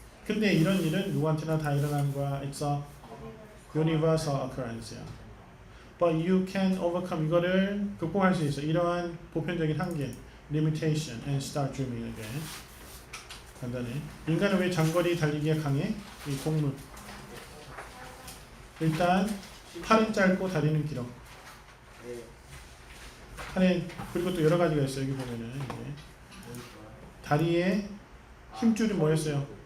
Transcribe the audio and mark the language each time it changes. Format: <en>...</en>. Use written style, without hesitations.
<ko>근데 이런 일은 누구한테나 다 일어나는 거야.</ko> <en>It's a universal occurrence야. But you can overcome</en> <ko>이거를 극복할 수 있어. 이러한 보편적인 한계,</ko> <en>limitation, and start dreaming again.</en> <ko>간단해. 인간은 왜 장거리 달리기에 강해? 이 동물. 일단 팔은 짧고 다리는 길어. 팔에 그리고 또 여러 가지가 있어요. 여기 보면은 이제 다리에 힘줄이 뭐였어요?</ko>